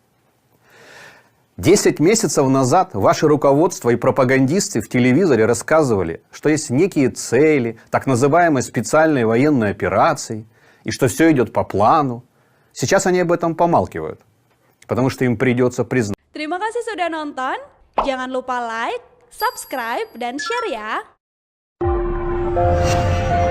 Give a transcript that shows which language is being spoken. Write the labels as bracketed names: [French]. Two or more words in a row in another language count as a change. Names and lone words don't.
[Russian] 10 месяцев назад ваше руководство и пропагандисты в телевизоре рассказывали, что есть некие цели, так называемые специальные военные операции, и что все идет по плану. Сейчас они об этом помалкивают, потому что им придется признать. [Indonesian] Terima kasih sudah nonton. Jangan lupa [English] like, subscribe, [Indonesian] dan share ya.